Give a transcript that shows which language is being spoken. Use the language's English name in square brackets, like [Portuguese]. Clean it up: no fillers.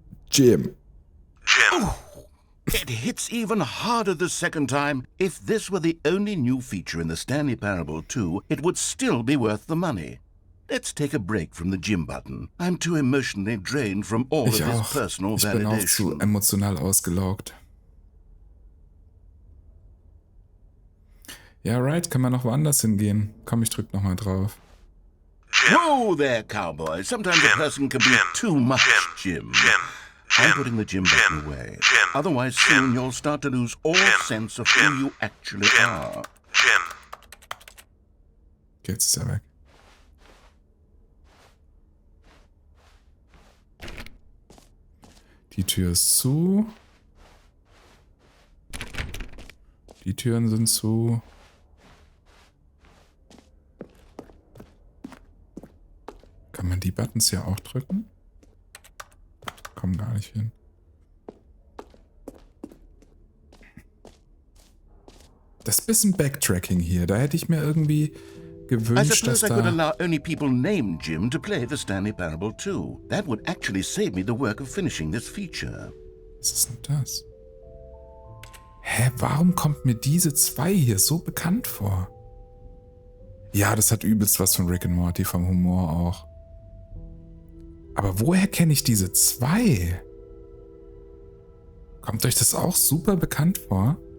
[English] Jim. Oh, it hits even harder the second time. If this were the only new feature in the Stanley Parable 2, it would still be worth the money. Let's take a break from the Jim button. I'm too emotionally drained from all of this personal validation. [German] Ich bin auch zu emotional ausgelaugt. Ja, [English] right, [German] kann man noch woanders hingehen. Komm, ich drück nochmal drauf. [English] Whoa there, cowboy. Sometimes a person can be too much Jim. I'm putting the Jim button away. Otherwise, soon you'll start to lose all sense of who you actually are. [German] Okay, jetzt ist er weg. Die Tür ist zu. Die Türen sind zu. Kann man die Buttons ja auch drücken? Kommen gar nicht hin. Das ist ein bisschen Backtracking hier. Da hätte ich mir irgendwie gewünscht, dass [English] I could allow only people named Jim to play the Stanley Parable 2. That would actually save me the work of finishing this feature. [German] Was ist denn das? Hä, warum kommt mir diese 2 hier so bekannt vor? Ja, das hat übelst was von Rick and Morty, vom Humor auch. Aber woher kenne ich diese 2? Kommt euch das auch super bekannt vor?